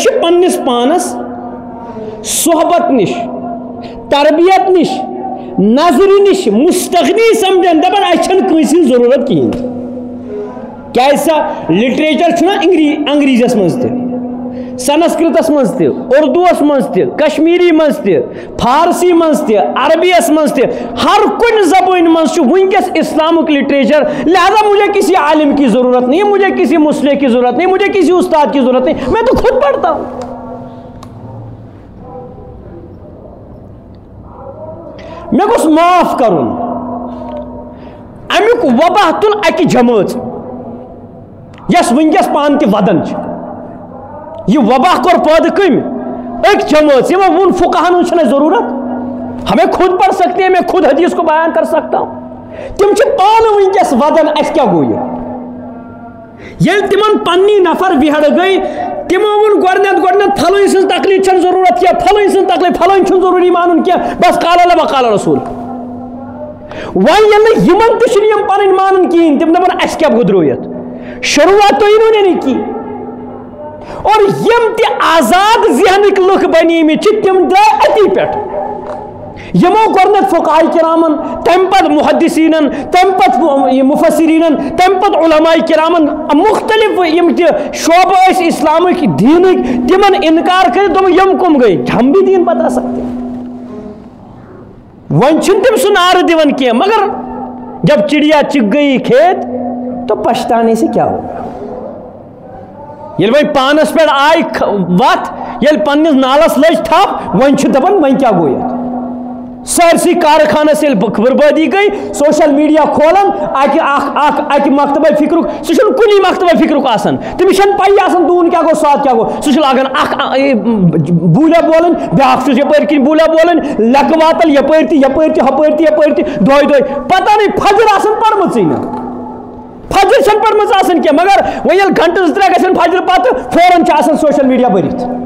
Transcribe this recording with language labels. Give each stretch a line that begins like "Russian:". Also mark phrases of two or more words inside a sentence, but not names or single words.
Kashmiri: چھِ پننِس پانس صحبت نِش تربیت نِش نظرِ نِش مستغنی سمجھان دپان اَسہِ چھنہٕ کٲنٛسہِ ہٕنٛز ضروٗرت کِہیٖنۍ تہِ کیازِ سا لِٹریچر چھُنہ انگریٖزیس منٛز تہِ سنسکرتس منٛز تہِ اردوٗوس منٛز تہِ کشمیٖری منٛز تہِ فارسی منٛز تہِ عربیس منٛز تہِ ہر کُنہِ زبٲنۍ منٛز چھُ وٕنکیٚس اسلامُک لٹریچر لہذا
Urdu: مجھے کسی عالم کی ضرورت نہیں مجھے کسی مصلح کی ضرورت نہیں مجھے کسی استاد کی ضرورت نہیں میں تو خود پڑھتا ہوں
Kashmiri: مےٚ گوٚژھ معاف کرُن امیُک وباہ تُل اکہِ جمٲژ یس وٕنکیٚس پانہٕ تہِ ودان چھِ یہ وباہ کوٚر پٲدٕ کٔمۍ أکۍ جمٲژ یِمو ووٚن فقہن ہٕنٛز چھنہٕ اَسہِ ضروٗرت
Urdu: ہمیں خود پڑھ سکتے ہیں میں خود حدیث کو بیان کر سکتا ہوں
Kashmiri: تِم چھِ پانہٕ وٕنکیٚس ودان اَسہِ کیٛاہ گوٚو ییٚلہِ تِمن پننی نفر وِہڑ گٔے تِمو ووٚن گۄڈٕنیتھ پھلٲنۍ سٕنٛز تکلیٖف چھنہٕ ضروٗرت کینٛہہ پھلٲنۍ سٕنٛز تکلیٖف پھلٲنۍ چھُنہٕ ضروٗری مانُن کینٛہہ بس
Arabic: قال اللہ و قال رسول
Kashmiri: وۄنۍ ییٚلہِ نہٕ یِمن تہِ چھِنہٕ یِم پنٕنۍ مانان کِہیٖنۍ تِم دپان اَسہِ کیٛاہ گوٚدرو یتھ شروعات تُہۍ أنِو نہٕ کی اور یم تہِ آزاد ذہنٕکۍ لُکھ بنیمٕتۍ چھِ تِم درٛاے أتی پٮ۪ٹھ یِمو گۄڈٕنیتھ فقہاء کرامن تمہِ پتہٕ محدثیٖنن تمہِ پتہٕ مفسریٖنن تمہِ پتہٕ علماء کرامن مختلف یِم تہِ شعبہٕ ٲسۍ اسلامٕکۍ دیٖنٕکۍ تِمن انکار کٔرِتھ دوٚپُکھ یِم کٕم گٔے
Urdu: ہم بھی دیٖن بتا سکتے
Kashmiri: وۄنۍ چھِنہٕ تِم سُہ نعرٕ دِوان کینٛہہ مگر
Urdu: جب چڑیا چگ گئی کھیت تو پچھتانے سے کیا ہوگا
Kashmiri: ییٚلہِ وۄنۍ پانس پٮ۪ٹھ آے وتھ ییٚلہِ پننِس نالس لٔج تھپھ وۄنۍ چھُ دپان وۄنۍ کیٛاہ گوٚو یتھ سٲرسٕے کارخانس ییٚلہِ بربٲدی گٔے
English: social media
Kashmiri: کھولان اکہِ مکتبہ فکرُک سُہ چھُنہٕ کُنی مکتبہ فکرُک آسان تٔمِس چھنہٕ پیی آسان دوٗن کیٛاہ گوٚو ساتھ کیٛاہ گوٚو سُہ چھُ لاگان اکھ بوٗلیا بولٕنۍ بیٛاکھ چھُس یپٲرۍ کِنۍ بوٗلیا بولٕنۍ لٮ۪کہٕ واتل یپٲرۍ تہِ یپٲرۍ تہِ ہپٲرۍ تہِ یپٲرۍ تہِ دۄہے پتہ نٕے فجر آسان پرمٕژٕے نہٕ فجر چھنہٕ پٔرمٕژ آسان کینٛہہ مگر وۄنۍ ییٚلہِ گنٹہٕ 2-3 گژھن فجر پتہٕ فوراً چھِ آسان
English: social media
Kashmiri: بٔرِتھ